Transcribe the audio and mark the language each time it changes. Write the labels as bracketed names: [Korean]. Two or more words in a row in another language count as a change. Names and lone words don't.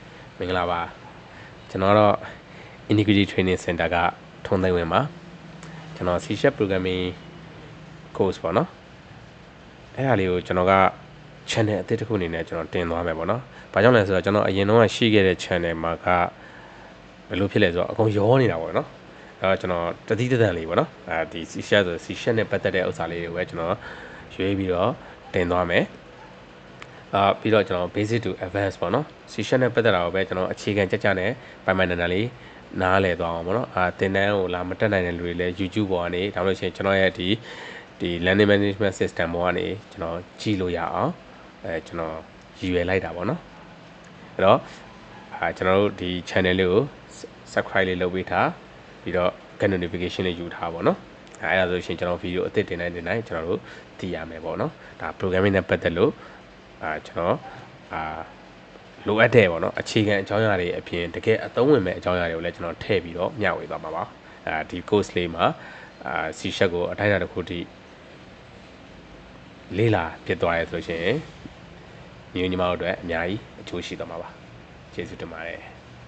[Burmese] မင်္ဂလာပါကျွန်တော်တော့ Integrity Training Center ကထုံးသိမ်းဝင်ပါကျွန်တော် [English] C# Programming course [Burmese] ပေါ့နော်အဲ့ဒါလေးကိုကျွန်တော်က channel အသစ်တစ်ခုအနေနဲ့ကျွန်တော်တင်သွားမယ်ပေါ့နော်ဘာကြောင့်လဲဆိုတော့ကျွန်တော်အရင်တော့ရှိခဲ့တဲ့ channel မှာကဘယ်လိုဖြစ်လဲဆိုတော့အကုန်ရောနေတာပေါ့နော် အဲ့တော့ကျွန်တော်တတိတန်လေးပေါ့နော်ဒီ C# ဆို C# နဲ့ပတ်သက်တဲ့ဥစ္စာလေးတွေပဲကျွန်တော်ရွေးပြီးတော့တင်သွားမယ်ပြီးတော့ကျွန်တော် [English] basic to advanced [Burmese] ပေါ့နော် C# နဲ့ပတ်သက်တာကိုပဲကျွန်တော်အခြေခံ ကြနဲ့ပိုင်ပိုင်တန်တန်လေးနားလည်သွားအောင်ပေါ့နော်သင်တန်းကိုလာမတက်နိုင်တဲ့လူတွေလည်း YouTube ပေါ်ကနေဒါမှမဟုတ်ရှင်ကျွန်တော်ရဲ့ဒီ [English] learning management system [Burmese] ပေါ် ကနေကျွန်တော်ကြည့်လို့ရအောင်ကျွန်တော်ရည်ရွယ်လိုက်တာပေါ့နော်အဲ့တော့ကျွန်တော်တို့ဒီ channel လေးကို subscribe လေး လုပ်ပေးထားပြီးတော့ notification လေးယူထားပါတော့အဲ့ဒါဆိုရှင်ကျွန်တော် video အသစ်တင်တိုင်းကျွန်တော်တို့သိရမယ်ပေါ့နော်ဒါ programming နဲ့ပတ်သက်လို့ကျွန်တော်လိုအပ်တဲ့ပေါ့နော်အခြေခံအကြောင်းအရာတွေအပြင်တကယ်အသုံးဝင်မဲ့အကြောင်းအရာတွေကိုလည်းကျွန်တော်ထည့်ပြီးတော့မျှဝေသွားမှာပါဒီ course လေးမှာC# ကိုအတိုင်းအတာတစ်ခုထိလေ့လာဖြစ်သွားရဲဆိုရှင်ညီမတို့အတွက်အများကြီးအကျိုးရှိသွားမှာပါကျေးဇူးတင်ပါတယ်